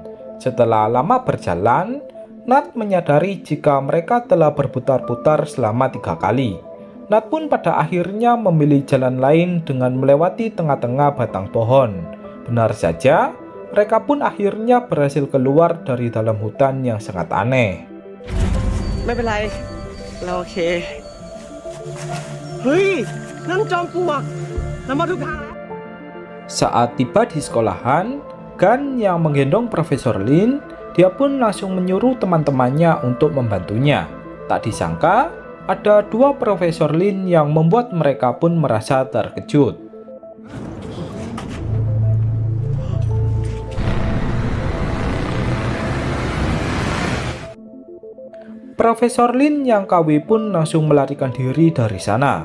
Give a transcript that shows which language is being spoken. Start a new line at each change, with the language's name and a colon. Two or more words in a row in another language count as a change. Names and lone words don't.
Indonesian: Setelah lama berjalan, Nat menyadari jika mereka telah berputar-putar selama 3 kali. Nat pun pada akhirnya memilih jalan lain dengan melewati tengah-tengah batang pohon. Benar saja, mereka pun akhirnya berhasil keluar dari dalam hutan yang sangat aneh.
Thai: ไม่เป็นไรเราโอเคเฮ้ยนั่นจอมปลวกเรามาถูกทางแล้ว
Indonesian: Saat tiba di sekolahan, Gan yang menggendong Profesor Lin, dia pun langsung menyuruh teman-temannya untuk membantunya. Tak disangka, ada 2 Profesor Lin yang membuat mereka pun merasa terkejut. Profesor Lin yang KW pun langsung melarikan diri dari sana.